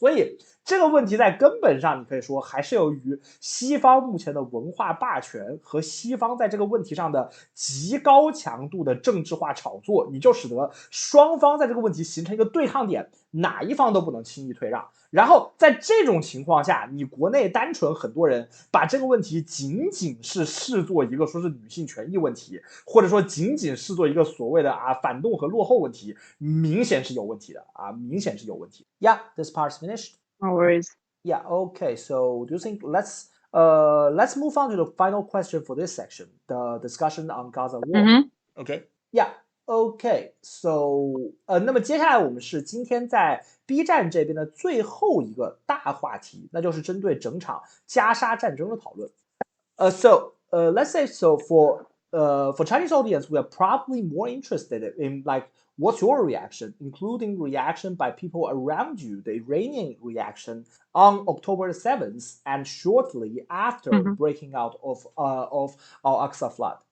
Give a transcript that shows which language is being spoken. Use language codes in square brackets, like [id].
[zh] 所以这个问题在根本上，你可以说还是由于西方目前的文化霸权和西方在这个问题上的极高强度的政治化炒作，你就使得双方在这个问题形成一个对抗点，哪一方都不能轻易退让。然后在这种情况下，你国内单纯很多人把这个问题仅仅是视作一个说是女性权益问题，或者说仅仅视作一个所谓的反动和落后问题，明显是有问题的啊，明显是有问题。 [en] Yeah, this part's finished. No worries. Yeah, okay. So do you think let's move on to the final question for this section, the discussion on Gaza war. Okay. Yeah. OK, so [zh] 那么接下来我们是今天在 B 站这边的最后一个大话题，那就是针对整场加沙战争的讨论。 [en] Let's say so for Chinese audience, we are probably more interested in like what's your reaction, including reaction by people around you, the Iranian reaction on October 7th and shortly after breaking out of Al-Aqsa flood.